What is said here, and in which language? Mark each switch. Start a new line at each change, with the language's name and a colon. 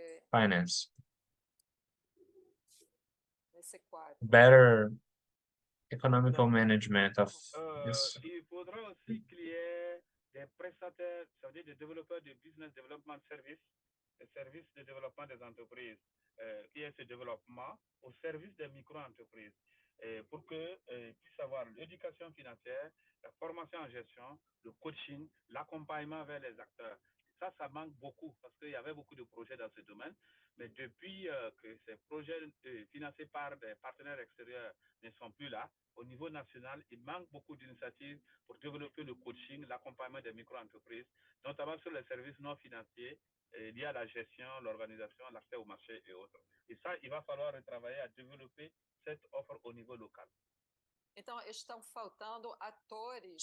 English: Finance. Better economical management of this.
French: Il faudra aussi qu'il y ait des prestataires, ça veut dire des développeurs de business development services, des services de développement des entreprises, qui est ce développement au service des micro-entreprises, pour que puissent avoir l'éducation financière, la formation en gestion, le coaching, l'accompagnement vers les acteurs. Ça manque beaucoup parce qu'il y avait beaucoup de projets dans ce domaine. Mais depuis que ces projets financés par des partenaires extérieurs ne sont plus là, au niveau national, il manque beaucoup d'initiatives pour développer le coaching, l'accompagnement des micro-entreprises, notamment sur les services non financiers liés à la gestion, l'organisation, l'accès au marché et autres. Et ça, il va falloir travailler à développer cette offre au niveau local.
Portuguese: Então, estão faltando atores.